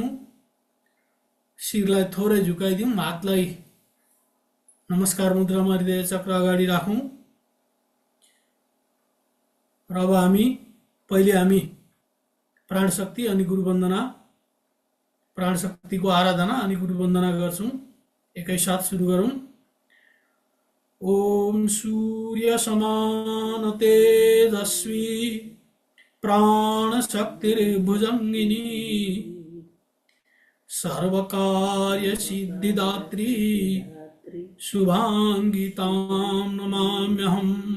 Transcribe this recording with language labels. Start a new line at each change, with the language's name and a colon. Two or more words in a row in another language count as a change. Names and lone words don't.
Nepali: शिरलाई थोरै झुकाइदिउँ, हातलाई नमस्कार मुद्रामा हृदय चक्र अगाडि राखौँ। र अब पहिले हामी प्राण शक्ति अनि गुरुवन्दना, प्राण शक्तिको आराधना अनि गुरुवन्दना गर्छौँ। एकैसाथ सुरु गरौँ।
Sanskrit: ओम सूर्य समान तेजस्वी प्राण शक्तिर्भुजंगिनी सर्वकार्य सिद्धिदात्री शुभांगी तां नमाम्यहम्।